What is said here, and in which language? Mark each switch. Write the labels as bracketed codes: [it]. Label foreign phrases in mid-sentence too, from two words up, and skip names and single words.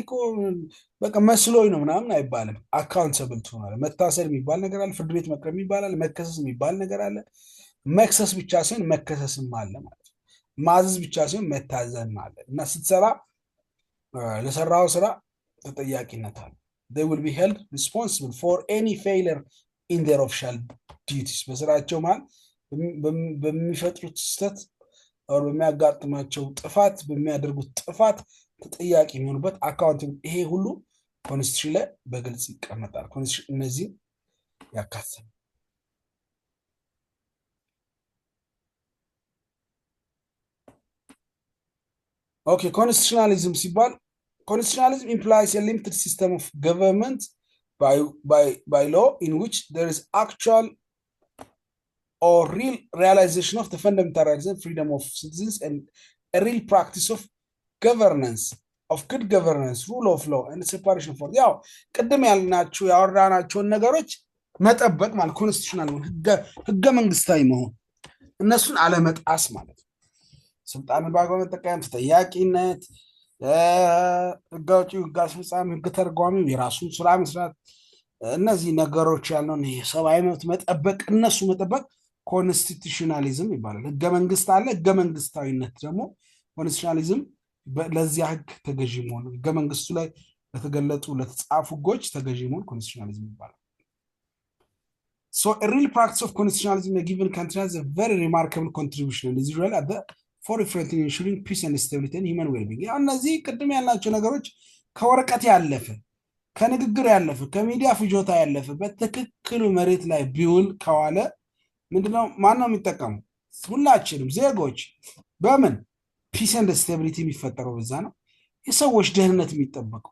[am] እኮ በቃ መስሎኝ ነው ምናምን አይባልም። አካውንተብል ትሆናለህ። መታሰር የሚባል ነገር አለ፣ ፍርድ ቤት መቅረብ የሚባል አለ፣ መከሰስ የሚባል ነገር አለ። መክሰስ ብቻ ሳይሆን መከሰስም አለ ማለት ነው። ማዘዝ ብቻ ሳይሆን መታዘዝም አለ እና ስትሰራ ለሰራው ስራ ተጠያቂነት አለ። [en] they will be held responsible for any failure in their official duties [am] በስራቸው ማለት በሚፈጥሩት ስህተት or በሚያጋጥማቸው ጥፋት በሚያደርጉት ጥፋት ተጠያቂ የሚሆኑበት አካውንቲንግ ይሄ ሁሉ ኮንስቲቱሽን ላይ በግልጽ ይቀመጣል። ኮንስቲቱሽን እነዚህ ያካትታል። [en] okay constitutionalism ሲባል constitutionalism implies a limited system of government by law in which there is actual or real realization of the fundamental rights and freedom of citizens and a real practice of governance, of good governance, rule of law and separation for [am] ያው ቅድም ያልናችሁ ያወራናቸውን ነገሮች መጠበቅ ማለት ኮንስቲቱሽናል ህገ መንግስታዊ መሆን እነሱን አለመጣስ ማለት ነው። ስልጣንን በአግባቡ መጠቀም፣ ተጠያቂነት፣ ህግ አውጪው፣ ህግ አስፈጻሚ፣ ህግ ተርጓሚው የራሱን ስራ መስራት እነዚህ ነገሮች ያልነውን የሰብአዊ መብት መጠበቅ እነሱ መጠበቅ ኮንስቲቱሽናሊዝም ይባላል። ህገ መንግስት አለ። ህገ መንግስታዊነት ደግሞ ኮንስቲቱሽናሊዝም ለዚያ ህግ ተገዢ መሆን ህገ መንግስቱ ላይ ለተገለጡ ለተጻፉ ህጎች ተገዢ መሆን ኮንስቲቱሽናሊዝም ይባላል። [en] So a real practice of constitutionalism in a given country has a very remarkable contribution in Israel at the forefront in ensuring peace and stability and human well-being. [am] ያው እነዚህ ቅድም ያልናቸው ነገሮች ከወረቀት ያለፈ ከንግግር ያለፈ ከሚዲያ ፍጆታ ያለፈ በትክክሉ መሬት ላይ ቢውል ከዋለ ምንድነው ማነው የሚጠቀመው? ሁላችንም ዜጎች። በምን [en] peace and stability [am] የሚፈጠረው በዛ ነው። የሰዎች ደህንነት የሚጠበቀው